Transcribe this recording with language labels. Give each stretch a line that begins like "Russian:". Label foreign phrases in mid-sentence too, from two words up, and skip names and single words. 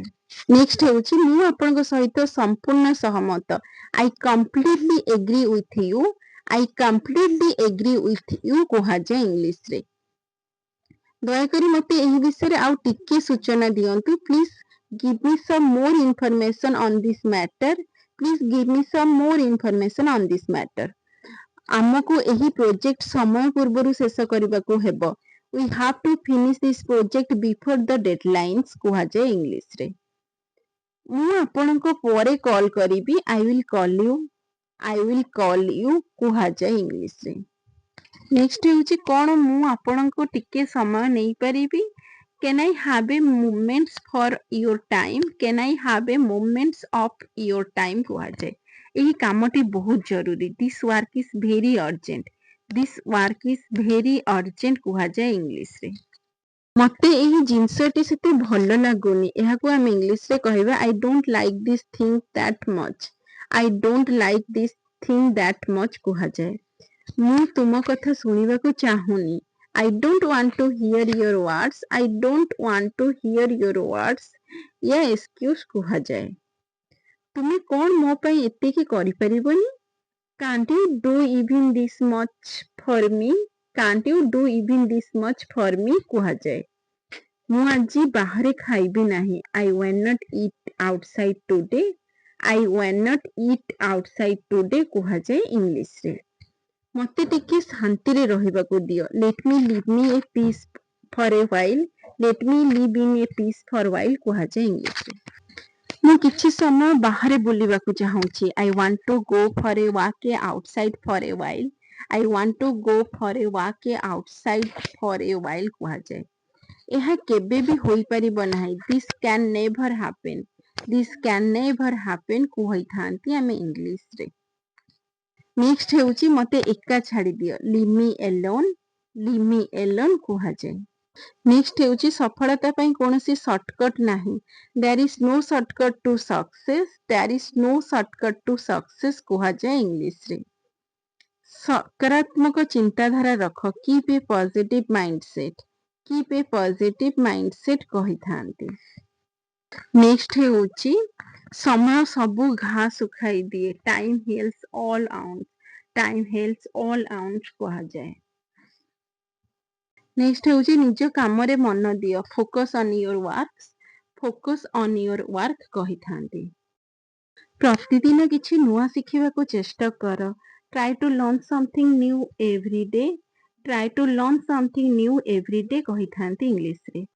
Odia: ନେକ୍ସଟ ହେଉଛି ମୁଁ ଆପଣଙ୍କ ସହିତ ସମ୍ପୂର୍ଣ୍ଣ ସହମତ।
English: I completely agree with you. I completely agree with you
Hindi: कहा जाए
Odia: ଇଂଲିଶ ରେ। ଦୟାକରି ମୋତେ ଏହି ବିଷୟରେ ଆଉ ଟିକେ ସୂଚନା ଦିଅନ୍ତୁ।
English: ପ୍ଲିଜ୍ give me some more information on this matter. Please give me some more information on this matter.
Odia: ଆମକୁ ଏହି ପ୍ରୋଜେକ୍ଟ ସମୟ ପୂର୍ବରୁ ଶେଷ କରିବାକୁ ହେବ।
English: We have to finish this project before the deadlines
Odia: କୁହାଯାଏ ଇଂଲିଶରେ। ମୁଁ ଆପଣଙ୍କ ପରେ କଲ୍ କରିବି।
English: I will call you. I will call you
Odia: କୁହାଯାଏ ଇଂଲିଶରେ। ନେକ୍ସଟ ହେଉଛି କ'ଣ ମୁଁ ଆପଣଙ୍କୁ ଟିକେ ସମୟ ନେଇପାରିବି?
English: Can I have a moments for your time? Can I have a moments of your time କୁହାଯାଏ।
Odia: ଏହି କାମଟି ବହୁତ ଜରୁରୀ।
English: This work is very urgent. This work is very urgent
Odia: କୁହାଯାଏ ଇଂଲିଶରେ। ମୋତେ ଏହି ଜିନିଷଟି ସେତେ ଭଲ ଲାଗୁନି। ଏହାକୁ ଆମେ ଇଂଲିଶରେ କହିବା
English: I don't like this thing that much. I don't like this thing that much କୁହାଯାଏ।
Odia: ମୁଁ ତୁମ କଥା ଶୁଣିବାକୁ ଚାହୁଁନି।
English: I don't want to hear your words. I don't want to hear your words.
Odia: या excuse କୁହାଯାଏ। ତୁମେ କ'ଣ ମୋ ପାଇଁ ଏତିକି କରିପାରିବନି?
English: Can't you do even this much for me? Can't you do even this much for me କୁହାଯାଏ।
Odia: ମୁଁ ଆଜି ବାହାରେ ଖାଇବି ନାହିଁ।
English: I will not eat outside today. I will not eat outside today
Odia: କୁହାଯାଏ ଇଂଲିଶରେ। ମୋତେ ଟିକେ ଶାନ୍ତିରେ ରହିବାକୁ ଦିଅ।
English: Let me live me a peace for a while. Let me live in a peace for a while
Odia: କୁହାଯାଏ ଇଂଲିଶରେ। ମୁଁ କିଛି ସମୟ ବାହାରେ ବୁଲିବାକୁ ଚାହୁଁଛି।
English: I want to go for a walk outside for a while. I want to go for a walk outside for a while କୁହାଯାଏ।
Odia: ଏହା କେବେ ବି ହୋଇପାରିବ ନାହିଁ।
English: This can never happen. This can never happen
Odia: କହିଥାନ୍ତି ଆମେ ଇଂଲିଶରେ। ନେକ୍ସଟ ହେଉଛି ମୋତେ ଏକା ଛାଡ଼ିଦିଅ।
English: Leave me alone. Leave me alone କୁହାଯାଏ।
Odia: ନେକ୍ସଟ ହେଉଛି ସଫଳତା ପାଇଁ କୌଣସି ସର୍ଟକଟ୍ ନାହିଁ।
English: There is no shortcut to success. There is no shortcut to success
Odia: କୁହାଯାଏ ଇଂଲିଶରେ। ସକାରାତ୍ମକ ଚିନ୍ତାଧାରା ରଖ।
English: Keep a positive mindset. Keep a positive mindset କହିଥାନ୍ତି।
Odia: ନେକ୍ସଟ ହେଉଛି ସମୟ ସବୁ ଘା ଶୁଖାଇ ଦିଏ।
English: Time heals all wounds. Time heals all wounds କୁହାଯାଏ।
Odia: ନେକ୍ସଟ ହେଉଛି ନିଜ କାମରେ ମନ ଦିଅ।
English: Focus on your works. Focus on your work କହିଥାନ୍ତି।
Odia: ପ୍ରତିଦିନ କିଛି ନୂଆ ଶିଖିବାକୁ ଚେଷ୍ଟା କର।
English: Try to learn something new every day. Try to learn something new every day
Odia: କହିଥାନ୍ତି ଇଂଲିଶରେ।